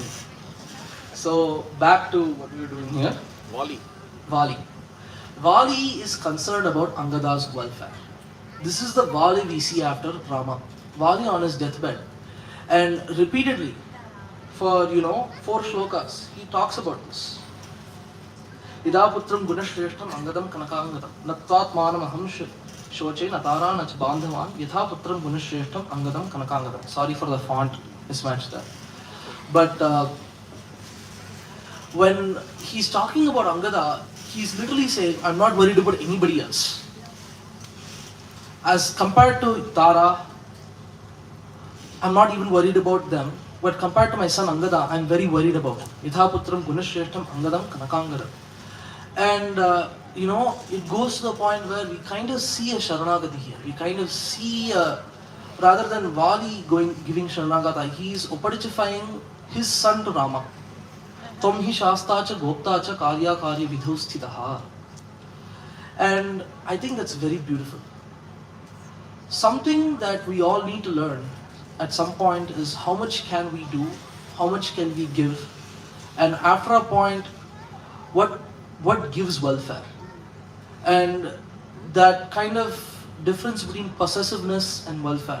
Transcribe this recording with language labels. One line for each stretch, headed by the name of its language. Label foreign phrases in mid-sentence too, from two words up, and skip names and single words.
English: So back to what we were doing here. Wali. Vali. Vali is concerned about Angada's welfare. This is the Vali we see after Rama. Vali on his deathbed. And repeatedly, for 4 shlokas, he talks about this.
Sanskrit: Idaputram gunashreshtam angadam kanakangadam natvatmanam aham shoche natara nach bandhavan yithaputram gunashreshtam angadam kanakangadam.
English: Sorry for the font mismatch there. But when he's talking about Angada, he's literally saying, I'm not worried about anybody else. As compared to Tara, I'm not even worried about them. But compared to my son Angada, I'm very worried about him.
Sanskrit: Yithaputram gunashreshtam angadam kanakangadam.
English: And it goes to the point where we kind of see a Sharanagati here. We kind of see, rather than Vali giving Sharanagata, he's upadicifying his son to Rama.
Sanskrit: Tvam hi shastacha goptacha karya karya vidhu sthitaha.
English: And I think that's very beautiful. Something that we all need to learn at some point is how much can we do, how much can we give, and after a point, what gives welfare. And that kind of difference between possessiveness and welfare.